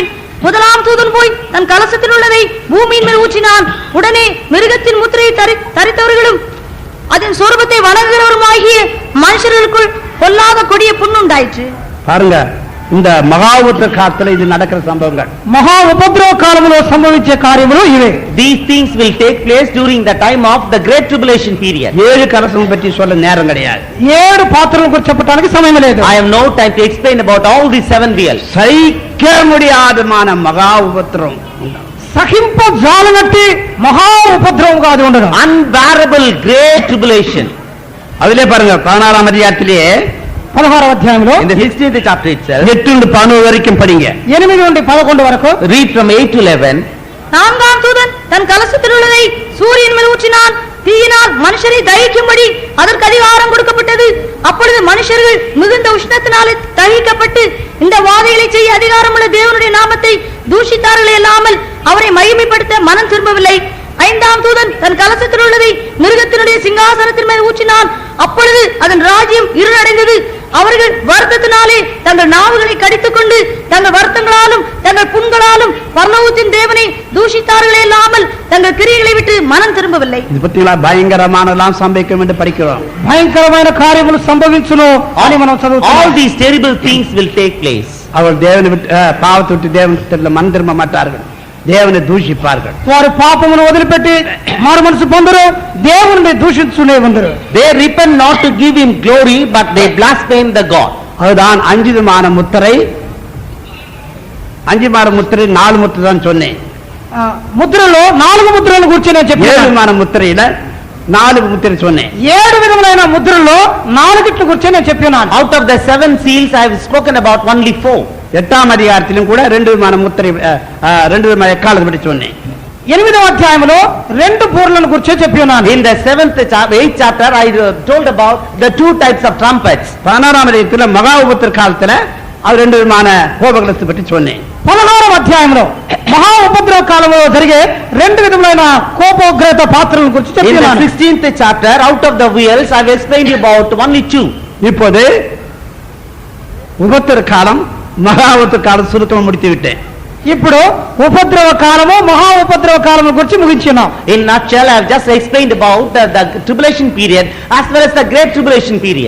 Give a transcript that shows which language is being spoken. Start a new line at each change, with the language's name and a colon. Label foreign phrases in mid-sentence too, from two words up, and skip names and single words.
Tamil: முதலாம் தூதன் போய் தன் கலசத்தில் உள்ளதை பூமியின் மேல் ஊற்றினான். உடனே மிருகத்தின் முத்திரையை தரித்தவர்களும் அதன் சொரூபத்தை வணங்குகிறவருமாகிய மனுஷர்களுக்குள் பொல்லாத கொடிய புண்ணுண்டாயிற்று. பாருங்க, இந்த மகா உபத்திர காலத்துல இது நடக்கிற சம்பவங்கள்.
Telugu: మహా ఉపద్రవ కాలములో సంభవించే కార్యములు ఇవే.
English: These things will take place during the time of the great tribulation period.
Tamil: 7 கலசம் பற்றி சொல்ல நேரம் கிடையாது.
Telugu: 7 పాత్రల గురించి చెప్పడానికి సమయం లేదు.
English: I have no time to explain about all these 7 wheels.
Tamil: சகிக்க முடியாதமான மகா உபத்திரம்,
Telugu: సహింప జాలనట్టి మహా ఉపద్రవంగా అది ఉండడం.
English: Unbearable great tribulation.
Tamil: அதிலே பாருங்க 16ஆம் அதிகாரத்திலே
Telugu: 16వ అధ్యాయంలో
English: In the 16th chapter itself,
Tamil: 8 నుండి 11 வரைக்கும் படிங்க.
Telugu: 8 నుండి 11 వరకు.
English: read from 8 to 11.
Tamil: நான்காம் தூதன் தன் கலசத்தில் உள்ளதை சூரியன் மேல் ஊற்றினான். தீயினால் மனுஷரை தகிக்கும்படி அதற்கு அதிகாரம் கொடுக்கப்பட்டது. அப்பொழுது மனுஷர்கள் மிகுந்த உஷ்ணத்தினாலே தகிக்கப்பட்டு இந்த வாதைகளை செய்ய அதிகாரமுள்ள தேவனுடைய நாமத்தை தூஷித்தார்களே அல்லாமல் அவரை மகிமைப்படுத்த மனம் திரும்பவில்லை. 5ஆம் தூதன் தன் கலசத்தில் உள்ளதை மிருகத்தினுடைய சிங்காசனத்தின் மேல் ஊற்றினான். அப்பொழுது அதன் ராஜ்யம் இருளடைந்தது. அவர்கள் வருத்தத்தினாலே தங்கள் நாவுகளை கடித்துக் கொண்டு தங்கள் வருத்தங்களாலும் தங்கள் புண்களாலும் பரலோகத்தின் தேவனை தூஷித்தார்களே இல்லாமல் தங்கள் கிரியைகளை விட்டு மனம் திரும்பவில்லை. இது பத்திங்களா பயங்கரமானலாம் சம்பவிக்கும் என்று படிக்கிறோம்.
Telugu: భయంకరమైన కార్యములు సంభవించును అని మనం చదువుతాం.
English: All these terrible things will take place.
Tamil: அவர்கள் தேவனை விட்டு பாவத்தை விட்டு தேவனிடத்தில் மனம் திரும்ப மாட்டார்கள், தேவனை தூஷிப்பார்கள்.
Telugu: వారు పాపమును వదిలిపెట్టి మారు మనసు పొందరు, దేవుని దూషించునే ఉందరు.
English: They repent not to give him glory, but they blaspheme the God.
Tamil: அதுதான் 5 விதமான முத்திரை. 5 விதமான முத்திரை 4 முத்திரை தான் சொன்னேன்.
Telugu: ముద్రలో 4 ముద్రల గురించి నేను 7 చెప్పాను.
Tamil: விதமான முத்திரையில 4 முத்திரை சொன்னேன்.
Telugu: 7 విధములైన ముద్రల్లో 4 గురించి నేను చెప్పాను.
English: Out of the 7 seals, I have spoken about only 4.
Tamil: 8ஆம் அதிகாரத்திலும் கூட 2 விதமான முத்திரை 2 விதமான எக்காலத்தை பற்றி சொன்னேன்.
Telugu: 8వ అధ్యాయంలో 2 పూర్లను గురించి చెప్పాను.
English: In the 8th chapter, I told about the 2 types of trumpets.
Tamil: 16ஆம் அதிகாரத்தில் மகா உபத்திர காலத்துல அது 2 விதமான கோபகலத்தை பற்றி சொன்னேன்.
Telugu: 16వ అధ్యాయంలో మహా ఉపద్రవ కాలంలో జరిగే 2 విధములైన కోపోగ్రత పాత్రల గురించి
English: In the
Telugu: చెప్పాను.
English: 16th chapter, out of the wheels, I have explained about only 2.
Tamil: இப்போது உபத்திர காலம் மகா உபத்திர காலம் சுருக்கமாக முடித்து விட்டேன்.
Telugu: ఇప్పుడు ఉపద్రవ కాలము మహా ఉపద్రవ కాలము గురించి ముగించున్నాం.
English: In nutshell, I have just explained about the tribulation period as well as the great tribulation period.